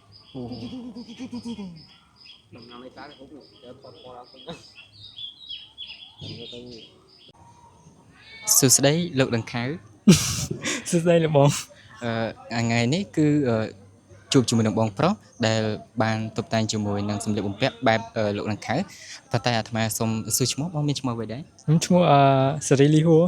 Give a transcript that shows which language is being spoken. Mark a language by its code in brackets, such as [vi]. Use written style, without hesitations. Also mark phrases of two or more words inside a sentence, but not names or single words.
[vi] Đừng làm mấy cái hút được để thoát qua đó cũng được [km] សួស្តីលោកដង្ខៅ សួស្តីលោកបង ថ្ងៃនេះគឺជួបជាមួយនឹងបងប្រុសដែលបានតុបតែងជាមួយនឹងសម្លៀកបំពាក់បែបលោកដង្ខៅប៉ុន្តែអាត្មាសូមសួរឈ្មោះបងមានឈ្មោះអ្វីដែរ ខ្ញុំឈ្មោះសេរីលីហួរ